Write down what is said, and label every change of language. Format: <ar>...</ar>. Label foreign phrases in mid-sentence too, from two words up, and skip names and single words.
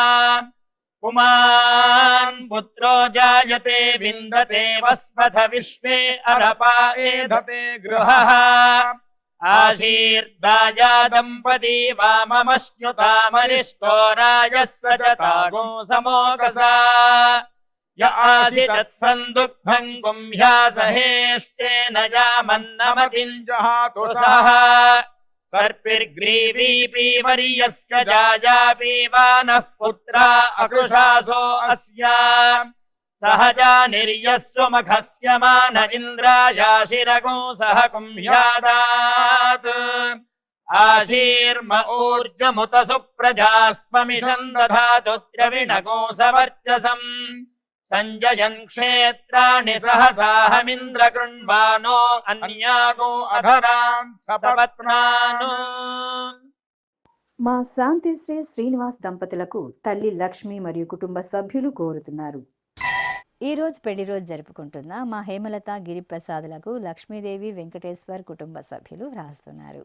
<sa>పుమాన్ పుత్రో జాయతే విందతే వస్పథ విశ్వే అరపా ఏధతే గృహః ఆశీర్దాయా దంపతీ వామమశ్నుతామరిష్టో రాజः స చ తాగో సమోకసా య ఆసి తత్సందుగ్ధం గుంహ్యాసహేష్టేన యామన్నమతింజహాతు సః सर्पिर्ग्रीवीपि वर्यस्क जायापि वानः पुत्रा अकृशासो अस्या सहजा निर्यस्वमघस्य मान इन्द्रायाशिरगो सह कुम्ह्यादात् आशीर्म ऊर्जमुत सुप्रजास्त्वमिषम् दधातु द्रविणगो सवर्चसम् సంజయన్ క్షేత్రాణి సహసాహమింద్ర కృణ్వానో అన్యాగో అధరాన్ సపత్నాను.</sa> <te>మా శాంతిశ్రీ శ్రీనివాస్ దంపతులకు తల్లి లక్ష్మి మరియు కుటుంబ సభ్యులు కోరుతున్నారు. ఈ రోజు పెళ్లి రోజు జరుపుకుంటున్న మా హేమలత గిరిప్రసాదులకు లక్ష్మీదేవి వెంకటేశ్వర్ కుటుంబ సభ్యులు వ్రాస్తున్నారు.</te>